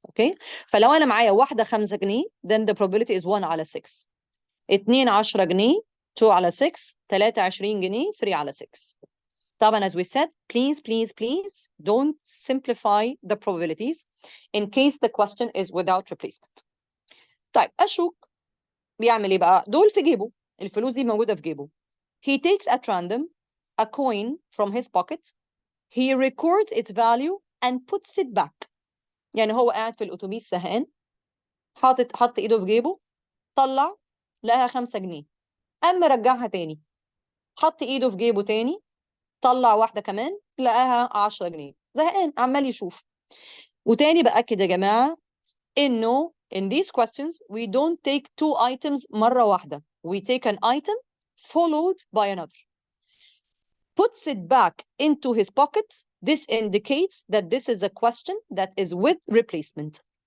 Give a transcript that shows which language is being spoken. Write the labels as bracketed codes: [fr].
[ar] أوكي؟ فلو أنا معايا واحدة 5 جنيه [en] then the probability is [ar] 1 على 6. 2 10 جنيه 2 على 6. 3 20 جنيه 3 على 6. [en] طبعا as we said, please don't simplify the probabilities in case the question is without replacement. [ar] طيب أشوك بيعمل إيه بقى؟ دول في جيبه. الفلوس دي موجودة في جيبه. [en] He takes at random a coin from his pocket. He records its value and puts it back. [ar] يعني هو قاعد في الأتوبيس زهقان حط إيده في جيبه طلع لقاها 5 جنيه قام مرجعها تاني حط إيده في جيبه تاني طلع واحدة كمان لقاها 10 جنيه زهقان عمال يشوف. وتاني بأكد يا جماعة إنه [en] in these questions we don't take 2 items [ar] مرة واحدة. [en] We take an item followed by another. Puts it back into his pocket. This indicates that this is a question that is with replacement.